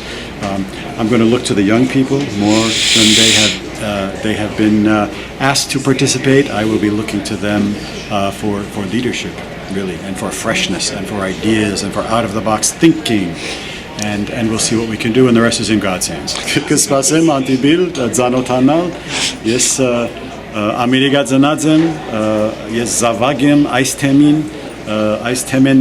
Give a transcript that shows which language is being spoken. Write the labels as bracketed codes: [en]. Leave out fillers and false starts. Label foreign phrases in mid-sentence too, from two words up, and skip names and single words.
[en] I'm going to look to the young people more than they have been asked to participate. I will be looking to them for leadership, really, and for freshness, and for ideas, and for out-of-the-box thinking. And we'll see what we can do, and the rest is in God's hands. [hy] Կսպասեմ անտիբիլ ձանոթանալ, ես Ամերիկա ծնած եմ, ես զավակ եմ այս թեմին, այս թեմեն